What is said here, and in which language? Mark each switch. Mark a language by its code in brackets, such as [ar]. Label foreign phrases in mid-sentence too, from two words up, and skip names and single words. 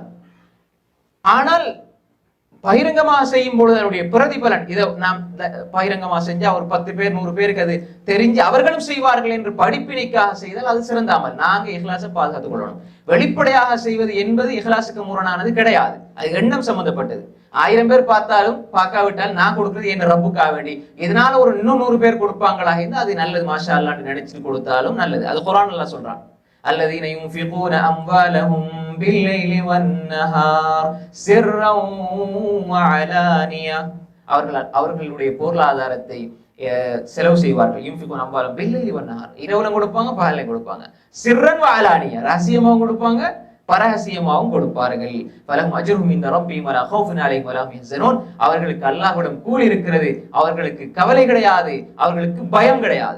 [ta] ஆனால் பகிரங்கமாக செய்யும் பொழுது அதனுடைய பிரதிபலன், இதை நாம் பகிரங்கமாக செஞ்சா ஒரு 10 பேர் 100 பேருக்கு அது தெரிஞ்சு அவர்களும் செய்வார்கள் என்று படிப்பினைக்காக செய்தால் அது சிறந்தாமல். நாங்க இஹ்லாஸை பாதுகாத்துக் கொள்ளணும். வெளிப்படையாக செய்வது என்பது இஹ்லாஸுக்கு முரணானது கிடையாது. அது எண்ணம் சம்பந்தப்பட்டது. 1000 பேர் பார்த்தாலும் பார்க்காவிட்டால் நான் கொடுக்கிறது என் ரப்புக்காக வேண்டி, இதனால ஒரு இன்னும் 100 பேர் கொடுப்பாங்களாக இருந்தால் அது நல்லது, [ar] ما شاء الله [ta] நினைச்சு கொடுத்தாலும் நல்லது. அது குர்ஆன் அல்லாஹ் சொல்றான், [ar] الذين ينفقون أموالهم بالليل والنهار سرا وعلانية. [ta] அவர்களுடைய பொருளாதாரத்தை செலவு செய்வார்கள். [ar] ينفقون أموالهم بالليل والنهار, [ta] இரவுல கொடுப்பாங்க, பகல்ல கொடுப்பாங்க. [ar] سرا وعلانية, [ta] ரகசியமாவும் கொடுப்பாங்க, பரஹசியமாகவும் கொடுப்பார்கள். [ar] فلهم أجرهم عند ربهم ولا خوف عليهم ولا هم يحزنون. [ta] அவர்களுக்கு அல்லாஹ்விடம் கூலி இருக்கிறது, அவர்களுக்கு கவலை கிடையாது, அவர்களுக்கு பயம் கிடையாது.